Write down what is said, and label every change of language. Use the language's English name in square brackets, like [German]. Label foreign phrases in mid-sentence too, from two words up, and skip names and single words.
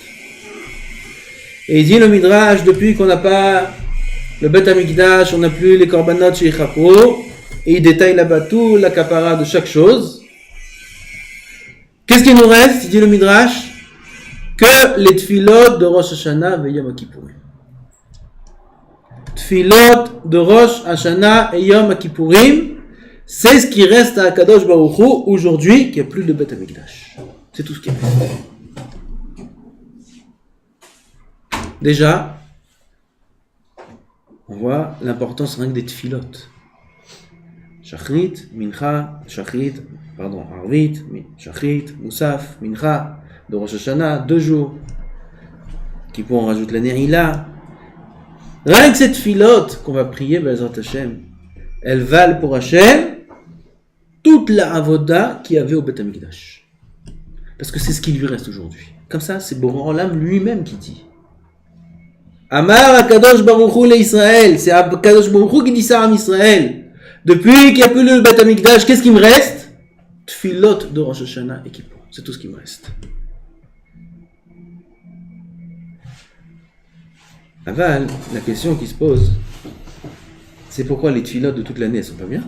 [French] Et il dit le midrash, depuis qu'on n'a pas le Bet Hamikdash, on n'a plus les korbanot chez Yichapo, et il détaille là-bas tout la kapara de chaque chose. Qu'est-ce qu'il nous reste? Il dit le midrash, que les tfilot de Rosh Hashanah et Yom Kippur. Tfilot de Rosh Hashanah et Yom Kippourim, c'est ce qui reste à [Hebrew] קדוש ברוך הוא [French] aujourd'hui, qu'il n'y a plus de Bet Hamikdash. C'est tout ce qui reste. Déjà, on voit l'importance rien que des tfilot. Shachrit, Mincha, Arvit, Shachrit, Moussaf, Mincha, de Rosh Hashanah, 2 jours. Kippour, on rajoute la Ne'ila. Rien que cette filote qu'on va prier, [Hebrew] בעזרת השם, [French] elles valent pour Hashem toute la avoda qu'il y avait au Bet Hamikdash. Parce que c'est ce qui lui reste aujourd'hui. Comme ça, c'est [Hebrew] בורא עולם [French] lui-même qui dit. [Hebrew] אמר הקדוש ברוך הוא לישראל. [French] C'est [Hebrew] הקדוש ברוך הוא [French] qui dit ça à Israël. Depuis qu'il n'y a plus le Bet Hamikdash, qu'est-ce qui me reste? Tfilot de Rosh Hashanah et Kippour. C'est tout ce qui me reste. Aval, la question qui se pose, c'est pourquoi les tfilotes de toute l'année, elles sont pas bien?